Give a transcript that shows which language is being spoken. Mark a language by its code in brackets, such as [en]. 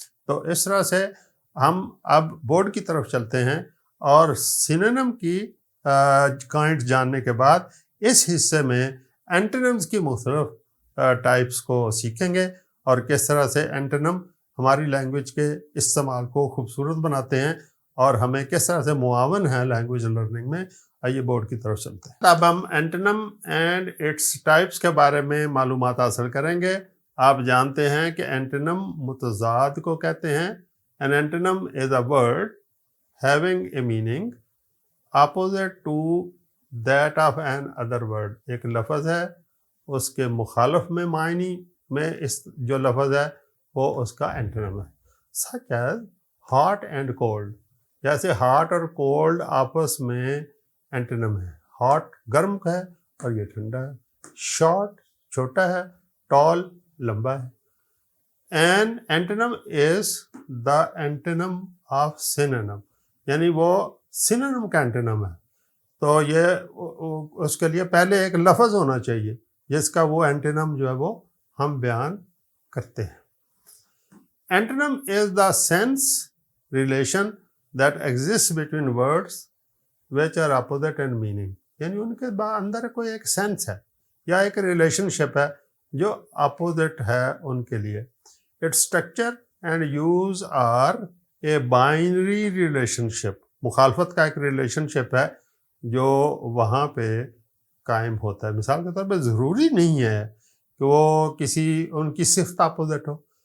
[ur] تو اس طرح سے ہم اب بورڈ کی طرف چلتے ہیں اور سینونیم کی کائنڈ جاننے کے بعد اس حصے میں اینٹونیمز کی مختلف ٹائپس کو سیکھیں گے اور کس طرح سے اینٹونیم ہماری لینگویج کے استعمال کو خوبصورت بناتے ہیں اور ہمیں کس طرح سے معاون ہے لینگویج لرننگ میں. آئیے بورڈ کی طرف چلتے ہیں. اب ہم اینٹونیم اینڈ اٹس ٹائپس کے بارے میں معلومات حاصل کریں گے. آپ جانتے ہیں کہ اینٹونیم متضاد کو کہتے ہیں. [en] An antonym is a word having a meaning opposite to that of an other word. [ur] ایک لفظ ہے، اس کے مخالف میں معنی میں اس جو لفظ ہے وہ اس کا اینٹونیم ہے. [en] Such as hot and cold. [ur] جیسے hot اور cold آپس میں اینٹونیم ہے. hot گرم ہے اور یہ ٹھنڈا ہے. short چھوٹا ہے، tall لمبا ہے. [en] An antonym is the antonym of synonym. [ur] یعنی وہ سینونیم کا اینٹونیم ہے. تو یہ اس کے لیے پہلے ایک لفظ ہونا چاہیے جس کا وہ اینٹونیم جو ہے وہ ہم بیان کرتے ہیں. [en] Antonym is the sense relation that exists between words which are opposite in meaning. [ur] یعنی ان کے اندر کوئی ایک سینس ہے یا ایک ریلیشن شپ ہے جو اپوزٹ ہے ان کے لیے. [en] It's structure and uses are a binary relationship. [ur] مخالفت کا ایک ریلیشن شپ ہے جو وہاں پہ قائم ہوتا ہے. مثال کے طور پہ ضروری نہیں ہے کہ وہ ان کی صفت اپوزٹ ہو.